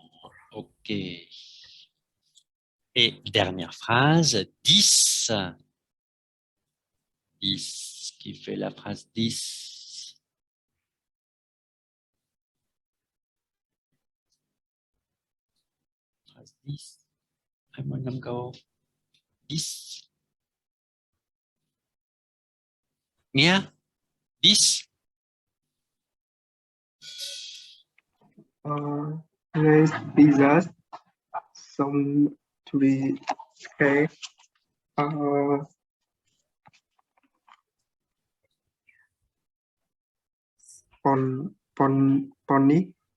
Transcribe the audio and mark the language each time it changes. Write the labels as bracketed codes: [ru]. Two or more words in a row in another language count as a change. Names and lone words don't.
[fr] Ok. Et dernière phrase, 10. 10. Qui fait la phrase 10? Phrase 10. [vi] Ai muốn nắm câu 10? Nghe? 10. [fr] Les pizzas sont très chères. Bonne.